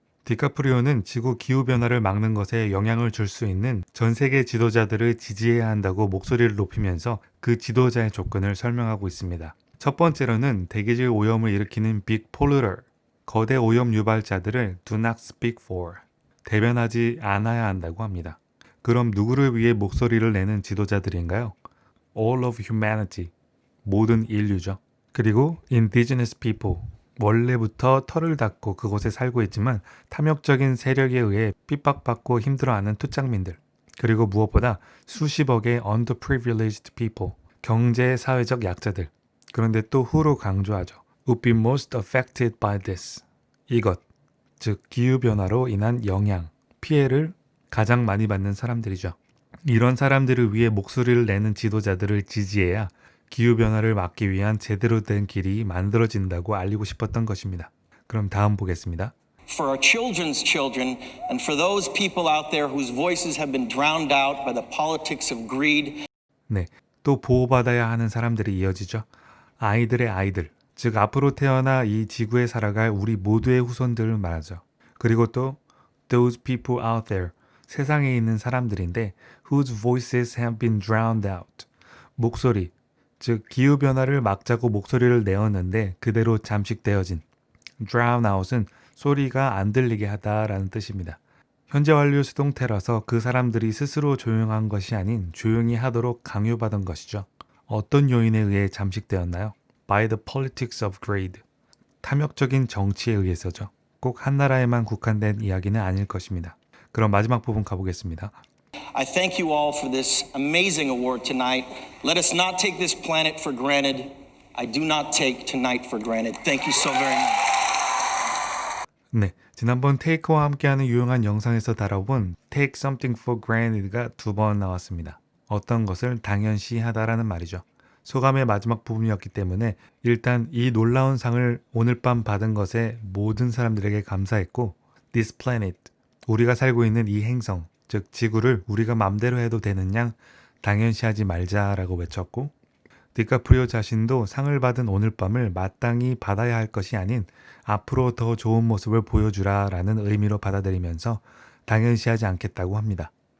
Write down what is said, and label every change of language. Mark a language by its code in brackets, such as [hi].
[ko] 디카프리오는 지구 기후변화를 막는 것에 영향을 줄 수 있는 전 세계 지도자들을 지지해야 한다고 목소리를 높이면서 그 지도자의 조건을 설명하고 있습니다. 첫 번째로는 대기질 오염을 일으키는 [en] big polluter, [ko] 거대 오염 유발자들을 [en] do not speak for, [ko] 대변하지 않아야 한다고 합니다. 그럼 누구를 위해 목소리를 내는 지도자들인가요? [en] All of humanity, [ko] 모든 인류죠. 그리고 [en] indigenous people, [ko] 원래부터 털을 닦고 그곳에 살고 있지만 탐욕적인 세력에 의해 핍박받고 힘들어하는 토착민들, 그리고 무엇보다 수십억의 [en] underprivileged people, [ko] 경제 사회적 약자들. 그런데 또 who로 강조하죠. [en] would be most affected by this. [ko] 이것, 즉 기후변화로 인한 영향, 피해를 가장 많이 받는 사람들이죠. 이런 사람들을 위해 목소리를 내는 지도자들을 지지해야 기후변화를 막기 위한 제대로 된 길이 만들어진다고 알리고 싶었던 것입니다. 그럼 다음 보겠습니다. [en] For our children's children and for those people out there whose voices have been drowned out by the politics of greed. [ko] 네, 또 보호받아야 하는 사람들이 이어지죠. 아이들의 아이들, 즉 앞으로 태어나 이 지구에 살아갈 우리 모두의 후손들을 말하죠. 그리고 또 [en] those people out there, [ko] 세상에 있는 사람들인데 [en] whose voices have been drowned out. [ko] 목소리, 즉 기후변화를 막자고 목소리를 내었는데 그대로 잠식되어진. [en] drown out [ko] 은 소리가 안 들리게 하다라는 뜻입니다. 현재 완료 수동태라서 그 사람들이 스스로 조용한 것이 아닌 조용히 하도록 강요받은 것이죠. 어떤 요인에 의해 잠식되었나요? [en] By the politics of greed. [ko] 탐욕적인 정치에 의해서죠. 꼭 한 나라에만 국한된 이야기는 아닐 것입니다. 그럼 마지막 부분 가보겠습니다. [en] I thank you all for this amazing award tonight. Let us not take this planet for granted. I do not take tonight for granted. Thank you so very much. [ko] 네, 지난번 테이크와 함께하는 유용한 영상에서 다뤄본 [en] take something for granted [ko] 가 2번 나왔습니다. 어떤 것을 당연시하다라는 말이죠. 소감의 마지막 부분이었기 때문에 일단 이 놀라운 상을 오늘 밤 받은 것에 모든 사람들에게 감사했고 [en] this planet, [ko] 우리가 살고 있는 이 행성, 즉 지구를 우리가 맘대로 해도 되는 양 당연시하지 말자라고 외쳤고 디카프리오 자신도 상을 받은 오늘 밤을 마땅히 받아야 할 것이 아닌 앞으로 더 좋은 모습을 보여주라 라는 의미로 받아들이면서 당연시하지 않겠다고 합니다.